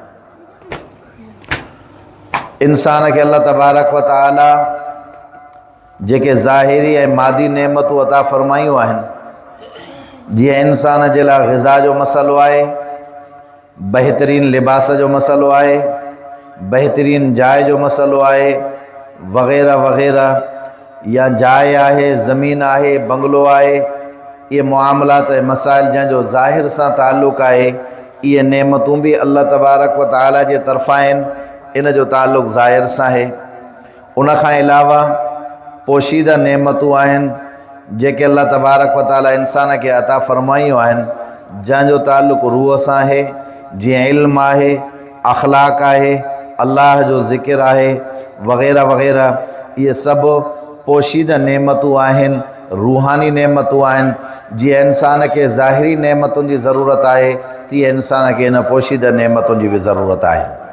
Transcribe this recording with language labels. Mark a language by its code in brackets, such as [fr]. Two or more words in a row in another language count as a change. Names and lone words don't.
[sd] इंसान खे अल्लाह [ar] تبارك وتعالى [sd] जेके ज़ाहिरी ऐं मादी नेमतूं अता फ़रमायूं आहिनि, जीअं इंसान जे लाइ ग़िज़ा जो मसलो आहे, बहितरीन लिबास जो मसलो आहे, बेहतरीन जाय जो मसलो आहे, वग़ैरह वग़ैरह। या जाइ आहे, ज़मीन आहे, बंगलो आहे, ये मुआमलात ऐं मसाइल जंहिंजो ज़ाहिर सां ताल्लुक़ आहे, इहे नेमतूं बि अल्लाह [ar] تبارك وتعالى [sd] जे तरफ़ां आहिनि, इन जो ताल्लुक़ ज़ाहिर सां आहे। उन खां अलावा पोशीदा नेमतूं आहिनि जेके अल्लाह [ar] تبارك وتعالى [sd] इंसान खे अता फ़रमायूं आहिनि, जंहिंजो ताल्लुक़ रूह सां आहे, जीअं इल्मु आहे, अख़लाक़ आहे, अल्लाह जो ज़िक्र आहे, वग़ैरह वग़ैरह। इहे सभु पोशीदा नेमतूं आहिनि, रूहानी नेमतूं आहिनि। जीअं इंसान खे ज़ाहिरी नेमतुनि जी ज़रूरत आहे, तीअं इंसान खे इन पोशीदा नेमतुनि जी बि ज़रूरत आहे।